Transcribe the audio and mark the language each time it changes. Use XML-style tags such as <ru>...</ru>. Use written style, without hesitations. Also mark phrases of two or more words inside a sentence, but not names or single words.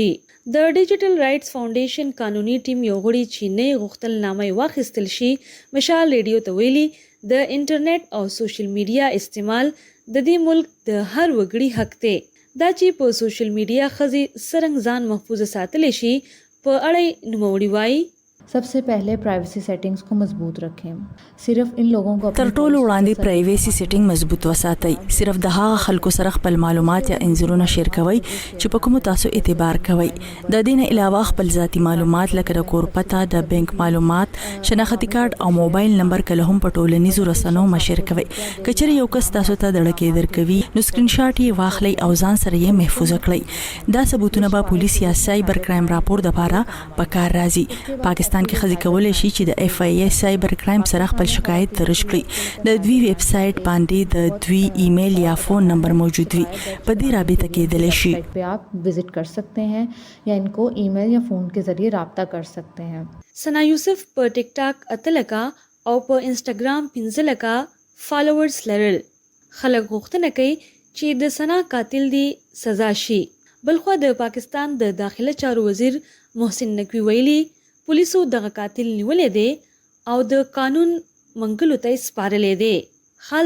<ps>د ډیجیټل رائټس فاونډیشن قانوني ټیم یو غړي چې نه یې غوښتل نامه یې واخیستل شي مشال ریډیو ته ویلي د انټرنیټ او</ps> <en>social media</en> <ps>استعمال د دې ملک د هر وګړي حق دی. دا چې په</ps> <en>social media</en> <ps>ښځې څرنګه ځان محفوظ ساتلی شي په اړه یې نوموړي وایي</ps> <ur>سب سے پہلے</ur> <en>privacy settings</en> <ur>کو مضبوط رکھیں. صرف ان لوگوں کو</ur> <ps>تر ټولو وړاندې</ps> <en>privacy setting</en> <ps>مضبوط وساتئ. صرف د هغه خلکو سره خپل معلومات یا انځورونه شیر کوئ چې په کوم تاسو اعتبار کوئ. د دې نه علاوه خپل ذاتی معلومات لکه د کور پته، د بانک معلومات، شناختی کارت او</ps> <en>mobile number</en> <ps>کله هم په ټولنیزو رسنیو مشر کوئ. کچره یو کس تاسو ته دړکې درکوي نو</ps> <en>screen shot</en> <ps>یې واخلئ او ځان سره یې محفوظ کړئ. دا ثبوتونه به پولیس یا</ps> <en>cyber crime</en> <ps>راپور لپاره پکار راځي. پاکستان کې ښځې کولی شي چې د اف ای ای</ps> <en>cyber crime</en> <ps>سره خپل شکایت درج کړي. د دوی</ps> <en>web site</en> <ps>باندې د دوی ایمیل یا</ps> <en>phone number</en> <ps>موجود وي. په دې رابطه کېدلی شي.</ps> <ur>پہ آپ وزٹ کر سکتے ہیں یا ان کو ای میل یا فون کے ذریعے رابطہ کر سکتے ہیں.</ur> <ps>سنا یوسف په ټیک ټاک 8 لکه او په انسټاګرام 15 لکه فالوورز لرل. خلک غوښتنه کوي چې د سنا قاتل دی سزا شي. بلخوا د پاکستان د داخله چارو وزیر محسن نقوی ویلي پولیسو دغه قاتل نیولې دی او د قانون منګلو ته سپارلې دی.</ps>